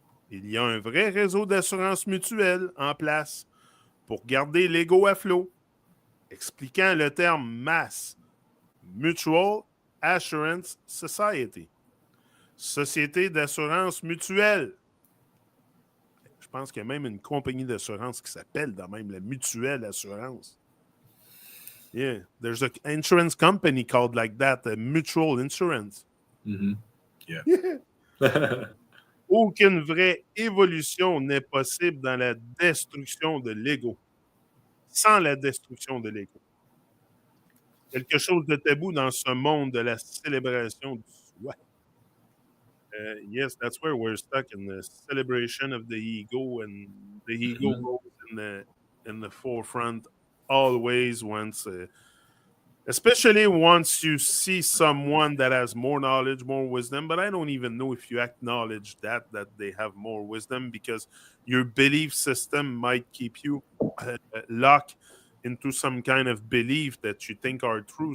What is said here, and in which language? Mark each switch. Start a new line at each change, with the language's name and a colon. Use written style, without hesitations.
French: Il y a un vrai réseau d'assurance mutuelle en place pour garder l'ego à flot, expliquant le terme MASS, Mutual Assurance Society, Société d'assurance mutuelle. Je pense qu'il y a même une compagnie d'assurance qui s'appelle de même la Mutuelle Assurance.
English: Yeah, there's an insurance company called like that, Mutual Insurance. Mm-hmm. Yeah.
French: Aucune vraie évolution n'est possible dans la destruction de l'ego. Sans la destruction de l'ego. Quelque chose de tabou dans ce monde de la célébration du soi.
English: Yes, that's where we're stuck in the celebration of the ego, and the ego goes in the forefront always once, especially once you see someone that has more knowledge, more wisdom. But I don't even know if you acknowledge that they have more wisdom, because your belief system might keep you locked into some kind of belief that you think are true.